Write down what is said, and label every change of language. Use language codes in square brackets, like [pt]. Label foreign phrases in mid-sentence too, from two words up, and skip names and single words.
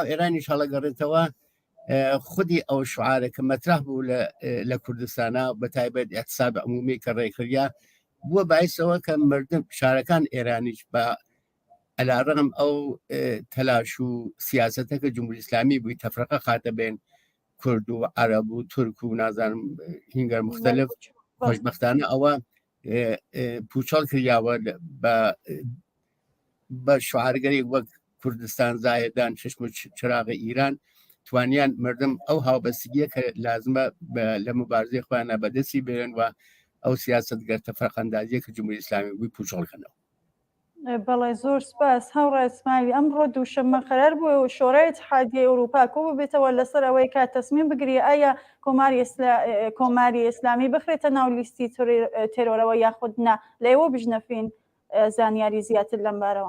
[ckb] ئێرانیش هەڵەگەڕێتەوە خودی ئەو شعارە کە مەترح بوو لە کوردستانە بە تایبەت [fa] احتساب عمومی [ckb] کە ڕێکخریا بووە باعثەوە کە مردم شارەکان ئێرانیش بە ئەلاڕەغم ئەو تەلاش و سیاسەتە کە جمهوری ئیسلامی بووی تەفرەقە خاتە بێن کورد و عەرەب و تورک و نازانم هینگەر مختلف خۆشبەختانە ئەوە پوچەڵ کردیاوە بە شعارگەری وەک کوردستان زایدان [fa] چشم و چراغ ئیران [ckb] توانیان مردم ئەو هاوبەستگیە کە لازمە لە مبارزەی خۆیانە بەدەستی بێن و ئەو سیاست گەر تەفرەقەندازیە کە جمهوری ئیسلامی بووی پوچەڵکەنەوە. بەڵێ زۆر سپاس هەوڕێ ئیسماعیل ئەمڕۆ دووشەممە قەرار بووە و شۆڕای اتحادیە ئەوروپا کۆ ببێتەوە لەسەر ئەوەی کە تەسمیم بگری ئایا کۆماری ئیسلامی بخرێتە ناو لیستی تێرۆرەوە یاخود نا لە ئێوە بژنەفین زانیاری زیاتر لەم بارەوە.